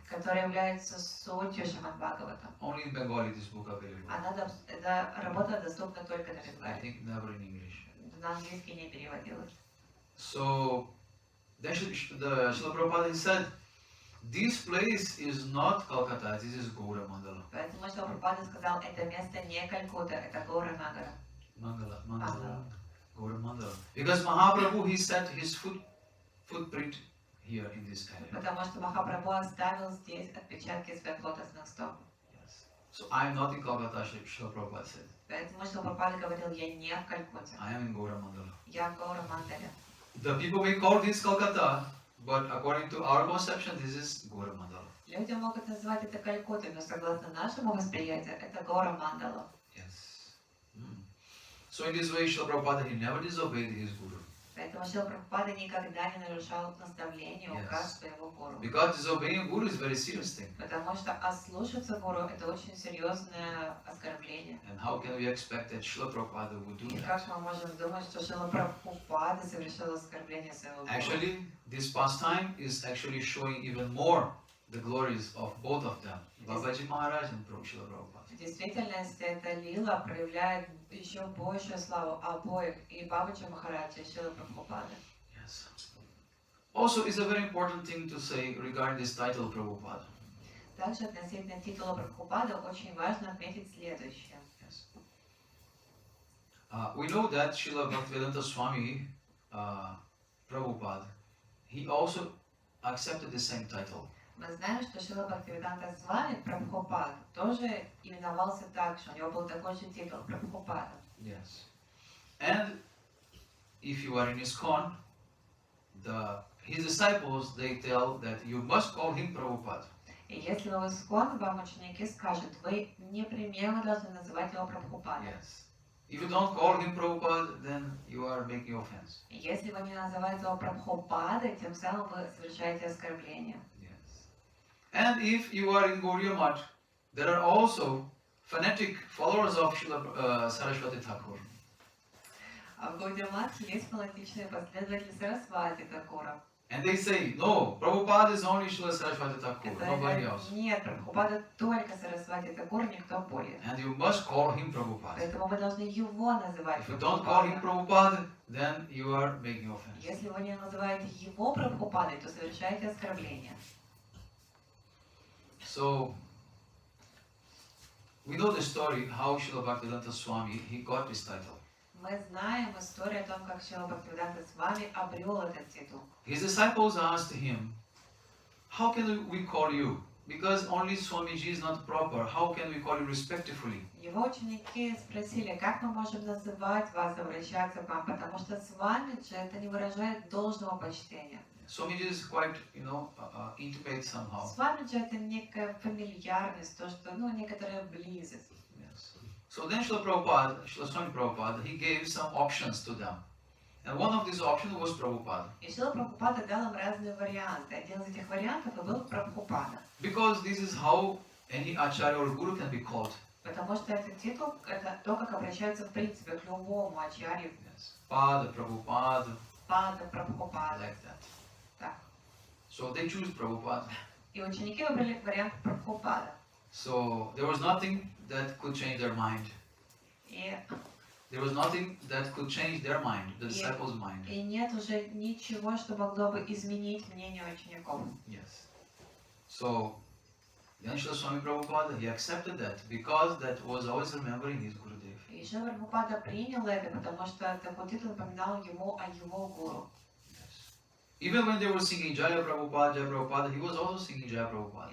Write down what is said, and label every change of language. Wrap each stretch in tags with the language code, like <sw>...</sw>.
<ru>который является сутью Шримад Бхагаватам.</ru> <en>Only in Bengali this book available.</en> <ru>Эта работа доступна только на</ru> <en>I</en> <ru>бенгале.</ru> <en>think never in English.</en> <ru>На английский не переводилась.</ru> <en>So, the Srila Prabhupada said, this place is not Calcutta, this is Gaura Mandala.</en> <ru>Поэтому Шрила Прабхупада сказал, это место не Калькутта, это Гаура-Нагара.</ru> <en>Mandala. Gaura Mandala. Because Mahaprabhu, he set his footprint here in this area.</en> <ru>Потому что Махапрабху оставил здесь отпечатки своих лотосных стоп.</ru> <en>Yes. So I am not in Calcutta, Srila Prabhupada said.</en> <ru>Поэтому Шрила Прабхупада говорил, я не в Калькутте,</ru> <en>I am in Gaura Mandala.</en> <ru>я в Гаура-Мандале.</ru> <en>The people may call this Calcutta, but according to our conception, this is Gaura Mandala.</en> <ru>Люди могут назвать это Калькуттой, но согласно нашему восприятию, это Гаура-Мандала.</ru> <en>Yes. So in this way, Srila Prabhupada, he never disobeyed his guru.</en> <ru>Поэтому Шрила Прабхупада никогда не нарушал наставления, указ своего гуру.</ru> <en>Because disobeying Guru is a very serious thing.</en> <ru>Потому что ослушаться гуру это очень серьезное оскорбление.</ru> <en>And how can we expect that Srila Prabhupada would do</en> <ru>И</ru> <en>that?</en> <ru>как мы можем думать, что Шрила Прабхупада совершил оскорбление своего гуру?</ru> <en>Actually, this pastime is actually showing even more the glories of both of them, Babaji Maharaj and Srila Prabhupada.</en> <ru>В действительности эта лила проявляет еще большую славу обоих, и Бабаджи Махараджа, и Шрила Прабхупады.</ru> <en>Yes. Also, it's a very important thing to say regarding this title Prabhupada.</en> <ru>Также относительно титула Прабхупада очень важно отметить следующее.</ru> <en>Yes. We know that Srila Bhaktivedanta Swami Prabhupada, he also accepted the same title.</en> <ru>Мы знаем, что Шрила Бхактивиданта Свами Прабхупад тоже именовался так же, у него был такой же титул Прабхупада.</ru> <en>Yes. And if you are in ISKCON, his disciples, they tell that you must call him Prabhupada.</en> <ru>И если вы в ИСККОН, вам ученики скажут, вы непременно должны называть его Прабхупада.</ru> <en>Yes. If you don't call him Prabhupada, then you are making offense.</en> <ru>И если вы не называете его Прабхупадой, тем самым вы совершаете оскорбление.</ru> <en>Yes. And if you are in Gaudiya Math, there are also fanatic followers of Srila Saraswati Thakur.</en> <ru>А в Гаудия Матхе есть фанатичные последователи Сарасвати Такура.</ru> <en>And they say, no, Prabhupada is only Srila Saraswati Thakur,</en> <ru>Это</ru> <en>nobody</en> <ru>говорят,</ru> <en>else.</en> <ru>нет, Прабхупада только Сарасвати Такур, никто более.</ru> <en>And you must call him Prabhupada.</en> <ru>Поэтому вы должны его называть</ru> <en>If you don't call him</en> <ru>Прабхупада.</ru> <en>Prabhupada, then you are making offense.</en> <ru>Если вы не называете его Прабхупадой, то совершаете оскорбление.</ru> <en>So, we know the story how Srila Bhaktivedanta Swami, he got this title.</en> <ru>Мы знаем историю о том, как Шрила Бхактивиданта Свами обрел этот титул.</ru> <en>His disciples asked him, how can we call you? Because only Swamiji is not proper, how can we call you respectfully?</en> <ru>Его ученики спросили, как мы можем называть вас, обращаться к вам, потому что с вами же это не выражает должного почтения.</ru> <en>Swamiji is quite, intimate somehow.</en> <ru>С вами же это некая фамильярность, то, что, некоторая близость.</ru> <en>Yes. So then Srila Swami Prabhupada, he gave some options to them. And one of these options was Prabhupada.</en> <ru>И Шрила Прабхупада дал им разные варианты. Один из этих вариантов и был Прабхупада.</ru> <en>Because this is how any acharya or guru can be called.</en> <ru>Потому что этот титул, это то, как обращаются в принципе к любому ачарье.</ru> <en>Yes. Pada, Prabhupada,</en> <ru>Пада, Прабхупада.</ru> <en>like that.</en> <ru>Так.</ru> <en>So they choose Prabhupada.</en> <ru>И ученики выбрали вариант Прабхупада.</ru> <en>So there was nothing that could change their mind.</en> <ru>И</ru> <en>There was nothing that could change their mind, the disciples' mind.</en> <ru>И нет уже ничего, что могло бы изменить мнение учеников.</ru> <en>Yes. So, then Srila Swami Prabhupada, he accepted that because that was always remembering his Gurudev.</en> <ru>И Шрила Прабхупада принял это, потому что такой титул напоминал ему о его гуру.</ru> <en>Yes. Even when they were singing Jaya Prabhupada, he was also singing Jaya Prabhupada.</en>